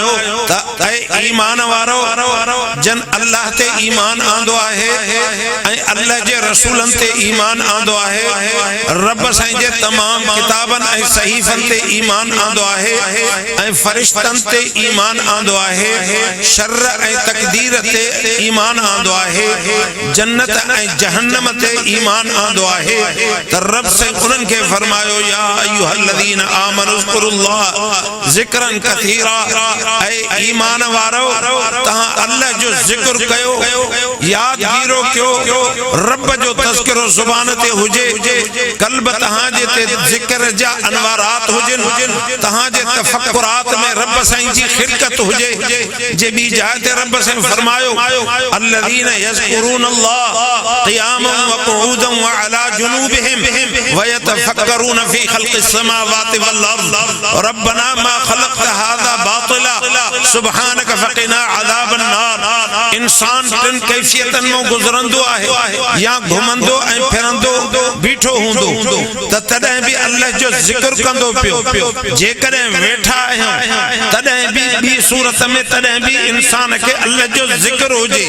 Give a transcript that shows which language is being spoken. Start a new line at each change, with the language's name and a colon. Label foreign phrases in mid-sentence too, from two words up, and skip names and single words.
Sindhi: त ईमान वारो जन अल्लाह ते ईमान आंदो आहे, अल्लाह जे रसूलन ते ईमान आंदो आहे, रब साईं जे तमाम किताबन ऐं सहीफन ते ईमान आंदो आहे, फरिश्तन ते ईमान आंदो आहे, शर्र ऐं तकदीर ते ईमान आंदो आहे, जन्नत ऐं जहन्नम ते ईमान आंदो आहे। त रब साईं उन्हनि खे फरमायो
Arabic: يا أيها الذين آمنوا اذكروا الله ذكرا كثيرا,
Sindhi: ऐ ईमान वारो तहां अल्लाह जो जिक्र कयो, याद गिरो कयो, रब जो तज़किरो ज़ुबान ते हुजे, कल्ब तहां जे ते ज़िक्र जा अनवारात हुजन, तहां जे तफक्कुरात में रब साईं जी खिदमत हुजे। जे बी जाए ते रब साईं फरमायो
Arabic: الذين يذكرون الله قياما وقعودا وعلى جنوبهم ويتفكرون في خلق السماوات والأرض ربنا ما خلقت هذا باطلا سبحانك فقنا عذاب النار. इंसान टिन कैफियतन में गुज़रंदो आहे, या घुमंदो ऐं फिरंदो बीठो हूंदो त तॾहिं बि अल्लाह जो ज़िक्र कंदो पियो, जेकॾहिं वेठा आहियूं तॾहिं बि ॿी सूरत में तॾहिं बि इंसान खे अल्लाह जो ज़िक्र हुजे।